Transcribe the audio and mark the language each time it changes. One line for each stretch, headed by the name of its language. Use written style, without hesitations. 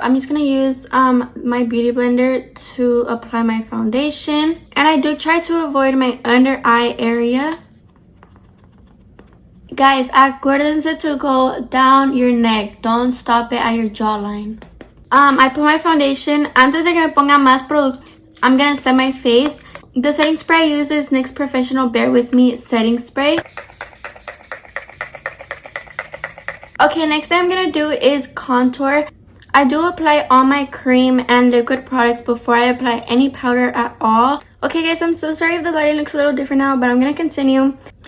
English: I'm just gonna use my beauty blender to apply my foundation, and I do try to avoid my under eye area. Guys,
Spanish: acuérdense
English: to go down your neck. Don't stop it at your jawline. I put my foundation.
Spanish: Antes de que me ponga más producto,
English: I'm gonna set my face. The setting spray I use is NYX Professional Bare With Me setting spray. Okay, next thing I'm gonna do is contour. I do apply all my cream and liquid products before I apply any powder at all. Okay guys, I'm so sorry if the lighting looks a little different now, but I'm gonna continue.